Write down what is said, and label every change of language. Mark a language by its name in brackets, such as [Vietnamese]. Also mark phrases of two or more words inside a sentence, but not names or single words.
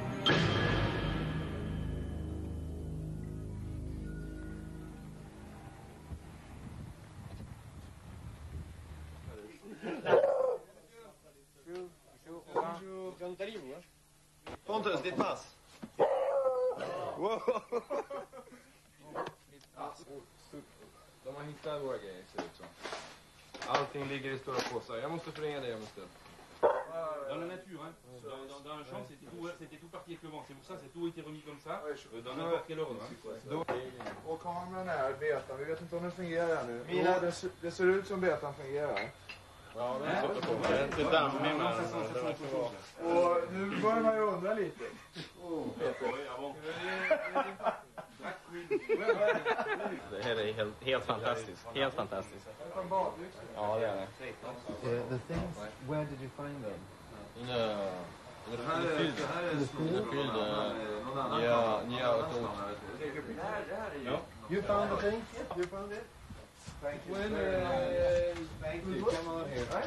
[Swedish] Pontus, ditt pass. Wow. De har hittat våra grejer, ser ut som. Allting ligger i stora påsar. Jag måste förringa dig om en stund. [French] Dans la nature, hein. Dans un champ, c'était tout parti avec le vent. C'est pour ça que tout a été remis comme ça, dans n'importe quel ordre. [Swedish] Och kameran är betan. Vi vet inte om den fungerar nu. Det ser ut som betan fungerar. Ja, det är dammig med. Och nu börjar man ju undra lite. Det här är helt fantastiskt. Helt fantastiskt. Ja, det är det. [English] The things, where did you find them? In the field. [Swedish] Ja, ett år. [English] You found the thing? You found it? Thank you. Thank you. Come on here.